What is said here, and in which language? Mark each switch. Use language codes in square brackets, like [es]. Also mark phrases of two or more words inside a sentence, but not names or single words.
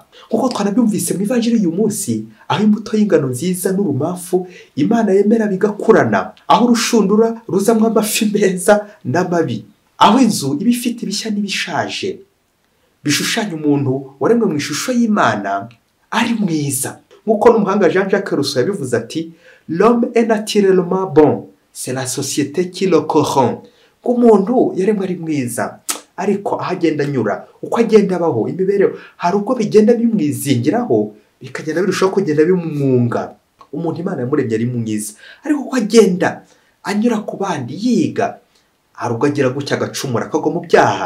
[rw] Nk'uko twanabyumvise mu ivanjiri y'uyu munsi, aho imbuto y'ingano nziza n'urumafu Imana yemera bigakurana, aho urushundura ruzamwo amafi meza n'amabi, aho inzu iba ifite ibishya n'ibishaje, bishushanya umuntu waremwe mu ishusho y'Imana ari mwiza. Nk'uko n'umuhanga Jean-Jacques Rousseau yabivuze ati, [fr] l'homme est naturellement bon, c'est la société qui le corrompt. [rw] Umuntu yaremwe ari mwiza, ariko aho agenda anyura, uko agenda abaho, imibereho, hari ubwo bigenda bimwizingiraho, bikagenda birushaho kugenda bimwunga. Umuntu Imana yamuremye ari mwiza, ariko uko agenda anyura ku bandi yiga, hari ubwo agira gutya agacumura, akagwa mu byaha.